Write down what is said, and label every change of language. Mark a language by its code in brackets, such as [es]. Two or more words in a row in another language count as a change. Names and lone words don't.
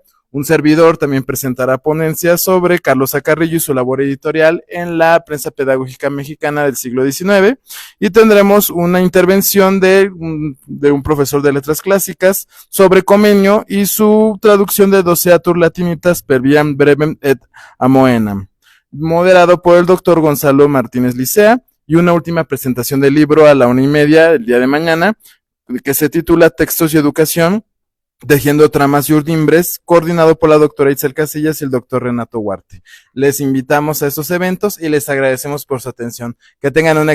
[es] Un servidor también presentará ponencias sobre Carlos Acarrillo y su labor editorial en la prensa pedagógica mexicana del siglo XIX, y tendremos una intervención de un profesor de letras clásicas sobre Comenio y su traducción de Doceatur Latinitas per viam brevem et amoenam, moderado por el doctor Gonzalo Martínez Licea, y una última presentación del libro a la 1:30 el día de mañana, que se titula Textos y Educación, tejiendo tramas y urdimbres, coordinado por la doctora Itzel Casillas y el doctor Renato Huarte. Les invitamos a estos eventos y les agradecemos por su atención.